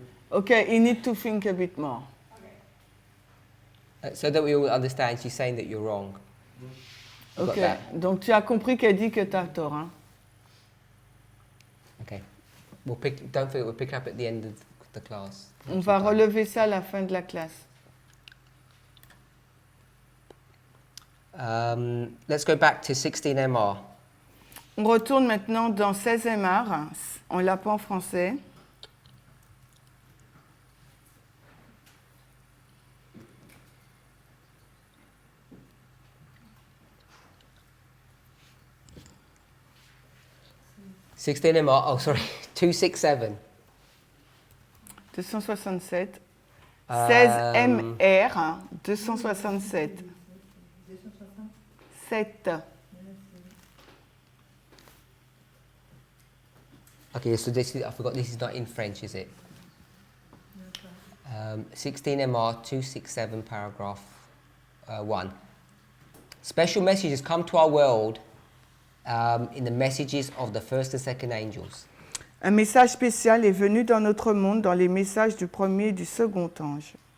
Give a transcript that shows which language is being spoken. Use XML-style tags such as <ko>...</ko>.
<en>Okay, you need to think a bit more. So that we all understand, she's saying that you're wrong.</en> <fr>Ok, donc tu as compris qu'elle dit que tu as tort. Hein?</fr> <en>Okay. Don't forget, we'll pick up at the end of the class.</en> <fr>On va relever ça à la fin de la classe.</fr> <en>Let's go back to 16MR.</en> <fr>On retourne maintenant dans 16MR. On l'a pas en français.</fr> <en>MR, oh sorry, 267. 267. 16MR, 267. 7. Okay, so this is, I forgot this is not in French, is it? 16MR 267 paragraph 1. Special messages come to our world in the messages of the first and second angels.</en> <fr>Un message spécial est venu dans notre monde dans les messages du premier et du second ange.</fr>